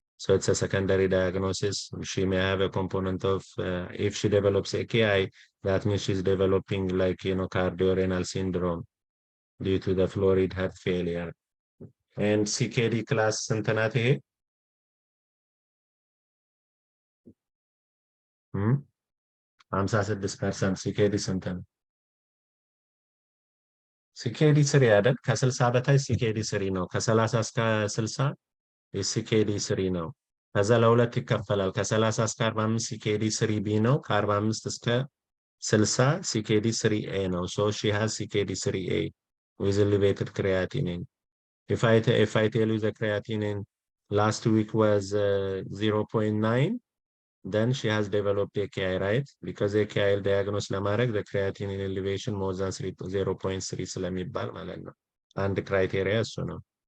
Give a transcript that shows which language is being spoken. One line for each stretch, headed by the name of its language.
English: So it's a secondary diagnosis. She may have a component of, if she develops AKI, that means she's developing like, you know, cardiorenal syndrome due to the florid heart failure.
Amharic: And CKD class ስንት 56% CKD ስንት ነው? CKD 3 አይደል? ከ60 በታች CKD 3 ነው። ከ30 እስከ 60 CKD 3 ነው። ከዛ ለሁለት ይከፈላል። ከ30 እስከ 45 CKD 3B ነው። ከ45 እስከ 60 CKD 3A ነው.
English: So she has CKD 3A with elevated creatinine. If I tell you the creatinine last week was 0.9, then she has developed AKI, right? Because AKI diagnosed
Amharic: ለማድረግ
English: the creatinine elevation more than 0.3
Amharic: ስለሚባል ማለት ነው። አንድ
English: criteria
Amharic: እሱ ነው.